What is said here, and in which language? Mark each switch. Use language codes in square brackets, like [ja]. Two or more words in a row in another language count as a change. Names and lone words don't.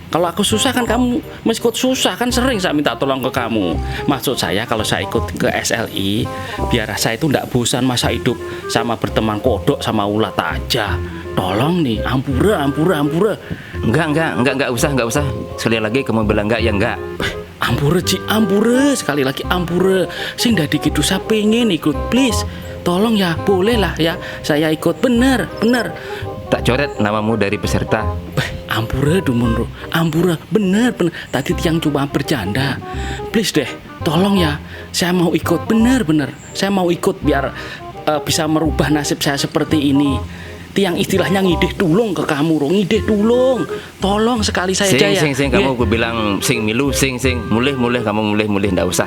[id] Kalau aku susah kan kamu mesti ikut susah. Kan sering saya minta tolong ke kamu. Maksud saya kalau saya ikut ke SLI, biar saya itu ndak bosan masa hidup sama berteman kodok sama ulat aja. Tolong nih, ampura. Enggak usah. Sekali lagi kamu bilang enggak ya enggak. [ban] Ampura Ci, ampura. [id] Sekali lagi ampura. Saya ndak dikit saya pengen ikut, please. Tolong ya, boleh lah ya. Saya ikut, bener. Tak coret namamu dari peserta. [ban] Ampura Dumunro, ampura, [id] bener. Tadi tiang cuma bercanda. Please deh, tolong ya. Saya mau ikut, bener. Saya mau ikut biar bisa merubah nasib saya seperti ini. Tiang istilahnya [ban] ngidih tulung [id] ke kamu, [ban] ngidih tulung. [id] Tolong sekali saya aja ya. Sing, kamu gue bilang [ban] sing milu, [id] sing. Mulih kamu mulih, ndak usah.